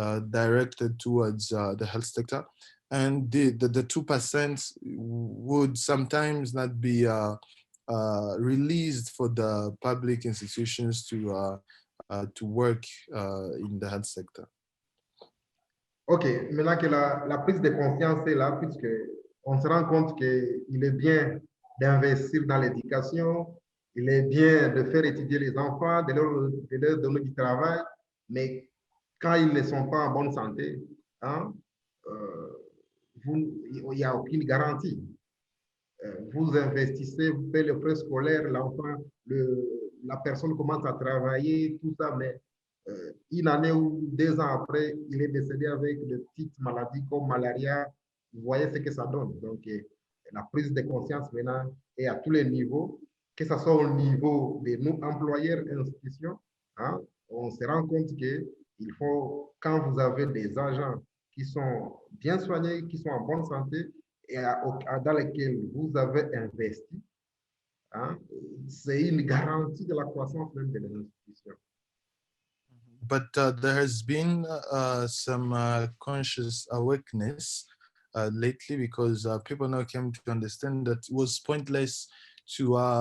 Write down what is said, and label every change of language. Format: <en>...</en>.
<en>directed towards the health sector, and the 2% would sometimes not be released for the public institutions to work in the health sector.</en> <fr>OK, maintenant que la prise de conscience est là, puisque on se rend compte qu'il est bien d'investir dans l'éducation, il est bien de faire étudier les enfants, de leur donner du travail, mais quand ils ne sont pas en bonne santé, hein, il n'y a aucune garantie. Vous investissez, vous payez le frais scolaire, l'enfant, la personne commence à travailler, tout ça, mais une année ou 2 ans après, il est décédé avec de petites maladies comme malaria. Vous voyez ce que ça donne. Donc, la prise de conscience maintenant est à tous les niveaux, que ce soit au niveau de nos employeurs et institutions. Hein, on se rend compte qu'il faut, quand vous avez des agents qui sont bien soignés, qui sont en bonne santé et dans lesquels vous avez investi, hein, c'est une garantie de la croissance même de l'institution.</fr> <en>But there has been some conscious awareness lately because people now came to understand that it was pointless to</en>